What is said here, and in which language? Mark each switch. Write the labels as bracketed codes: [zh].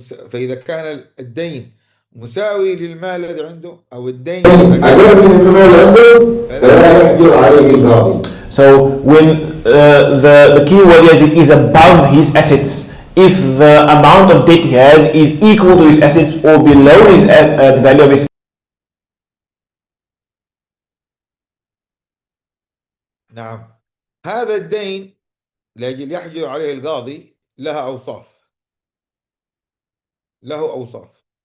[ar] فإذا كان الدين مساوي للمال الذي عنده أو الدين أقل من المال عنده فلا يحجر عليه القاضي. [en] So when the key word is above his assets, if the amount of debt he has is equal to his assets or below his the value of his. [ar] نعم، هذا الدين لأجل يحجر عليه القاضي لها أوصاف، له أوصاف.